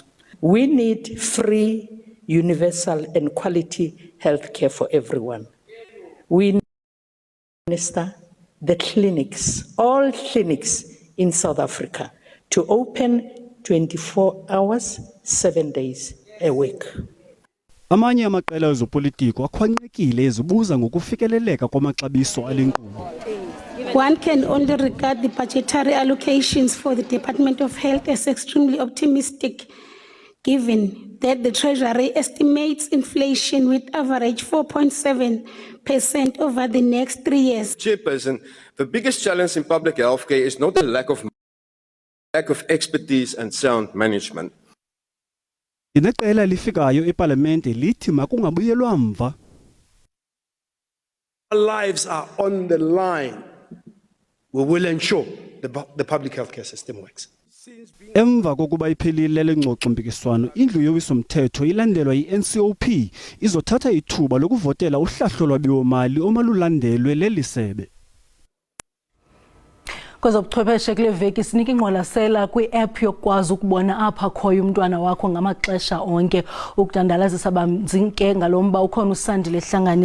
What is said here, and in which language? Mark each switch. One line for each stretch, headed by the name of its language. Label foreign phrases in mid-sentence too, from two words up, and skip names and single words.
English: We need free, universal and quality health care for everyone. We need, Minister, the clinics, all clinics in South Africa, to open 24 hours, 7 days a week.
Xhosa: Amanye amaqela ezopolitiko akhwankqekile ezibuza ngokufikeleleka kwamaxabiso alenkqubo.
English: One can only regard the budgetary allocations for the Department of Health as extremely optimistic, given that the Treasury estimates inflation with average 4.7% over the next 3 years. Chairperson, the biggest challenge in public health care is not a lack of expertise and sound management.
Xhosa: Ineqela lifikayo eParliamente lithi makungabuyelwa mva.
English: Our lives are on the line. We will ensure the public healthcare system works.
Xhosa: Emva kokuba iphelile lengxoxo mpikiswano indlu yowiso-mthetho ilandelwa yi-NCOP izothatha ithuba lokuvotela uhlahlo lwabiwo-mali omalulandelwe lelisebe. Kwezobuchwepheshe kule veki sinika ingqwalasela kwi-app yokwazi ukubona apha khoyo umntwana wakho ngamaxesha onke ukudandalazisa banzi ke ngalomba ukhona uSandile Hlangani.